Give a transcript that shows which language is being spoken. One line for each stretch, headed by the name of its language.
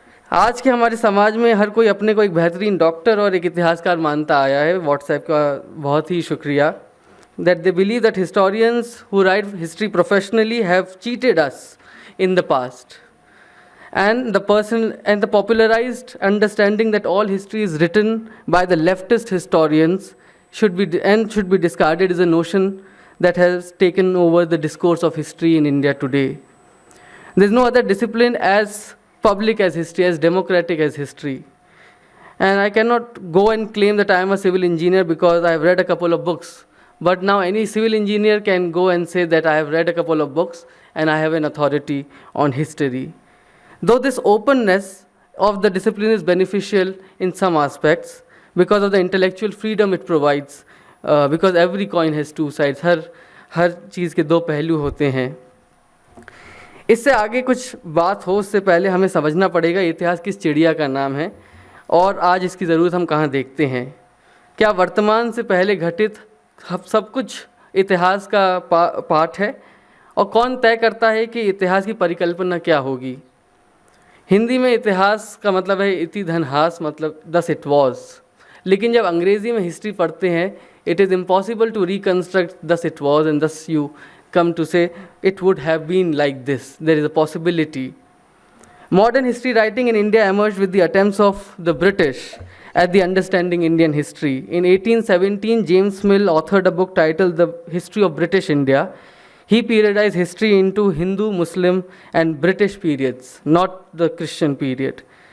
Hindi: आज के हमारे समाज में हर कोई अपने को एक बेहतरीन डॉक्टर और एक इतिहासकार मानता आया है। व्हाट्सएप का बहुत ही शुक्रिया।
English: That they believe that historians who write history professionally have cheated us in the past. and the popularized understanding that all history is written by the leftist historians should be discarded is a notion that has taken over the discourse of history in India today. There's no other discipline as public as history, as democratic as history. And I cannot go and claim that I am a civil engineer because I have read a couple of books. But now any civil engineer can go and say that I have read a couple of books and I have an authority on history. Though this openness of the discipline is beneficial in some aspects because of the intellectual freedom it provides, because every coin has two sides,
Hindi: हर चीज़ के दो पहलू होते हैं. इससे आगे कुछ बात हो उससे पहले हमें समझना पड़ेगा इतिहास किस चिड़िया का नाम है और आज इसकी ज़रूरत हम कहाँ देखते हैं. क्या वर्तमान से पहले घटित सब कुछ इतिहास का पाठ है और कौन तय करता है कि इतिहास की परिकल्पना क्या होगी. हिंदी में इतिहास का मतलब है इति धन हास, मतलब
English: Thus it was.
Hindi: लेकिन जब अंग्रेज़ी में हिस्ट्री पढ़ते हैं
English: It is impossible to reconstruct thus it was and thus you come to say it would have been like this. There is a possibility. Modern history writing in India emerged with the attempts of the British at the understanding Indian history. In 1817, James Mill authored a book titled The History of British India. He periodized history into Hindu, Muslim and British periods, not the Christian period.